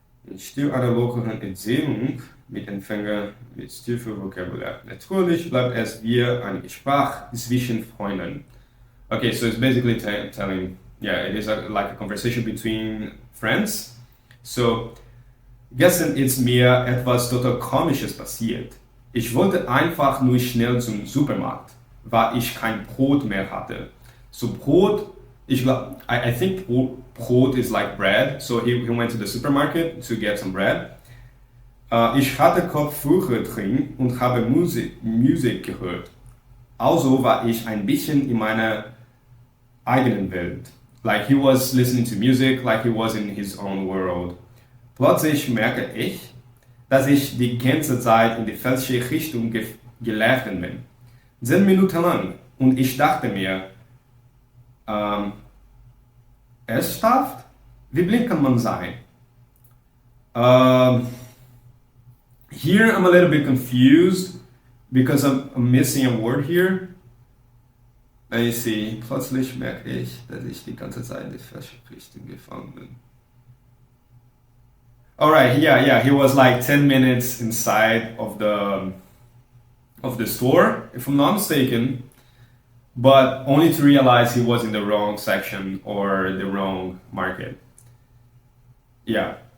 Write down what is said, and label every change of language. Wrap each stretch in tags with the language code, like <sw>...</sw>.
<de>Ein Stil einer lockeren Erzählung mit Empfänger mit Stil für Vokabular. Natürlich bleibt es wie ein Gespräch zwischen Freunden.</de> <en>Okay, so it's basically telling, it is like a conversation between friends.</en> <de>So, gestern ist mir etwas total Komisches passiert. Ich wollte einfach nur schnell zum Supermarkt, weil ich kein Brot mehr hatte.</de> <en>So Brot, I think Brot is like bread. So he went to the supermarket to get some bread.</en> <de>Ich hatte Kopfhörer drin und habe Musik gehört. Also war ich ein bisschen in meiner eigenen Welt.</de> <en>like he was listening to music, like he was in his own world.</en> <de>Plötzlich merke ich, dass ich die ganze Zeit in die falsche Richtung gelaufen bin. 10 Minuten lang. Und ich dachte mir, ernsthaft? Wie blind kann man sein?</de> <en>Here I'm a little bit confused because I'm missing a word here. Let me see.</en> <de>Plötzlich merke ich, dass ich die ganze Zeit in die falsche Richtung gefahren bin.</de> <en>Alright, yeah, he was like 10 minutes inside of the store, if I'm not mistaken, but only to realize he was in the wrong section or the wrong market. Yeah.</en>